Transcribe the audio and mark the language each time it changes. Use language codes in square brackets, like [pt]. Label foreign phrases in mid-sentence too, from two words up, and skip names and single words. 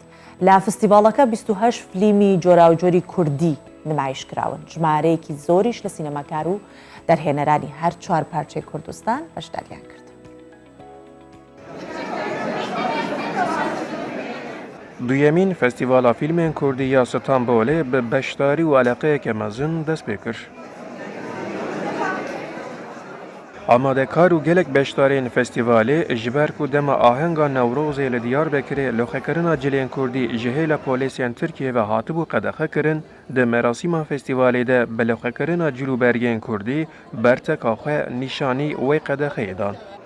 [ckb] لە فستیڤاڵەکە 28 فیلمی جۆراوجۆری کوردی نمایش کراون ژمارەیەکی زۆریش لە سینەماکار و دەرهێنەرانی هەر 4 پارچەی کوردستان بەشداریان کرد. [ku] دویەمین فستیڤاڵە فیلمێن کوردی یا ستانبولێ بە بەشداری و عەلاقەیەکە مەزن دەست پێ کرد. ئامادەکار و gelek beşdarên festîvalê ji ber ku dema ahenga Newrozê li Diyarbekirê loxekirina cilên Kurdî ji hêla polîsiyên Tirkiye ve hatibû qedexe kirin, di merasîma festîvalê de bi loxekirina cil û bergên Kurdî berteka xwe nîşanî wê qedexeyê dan.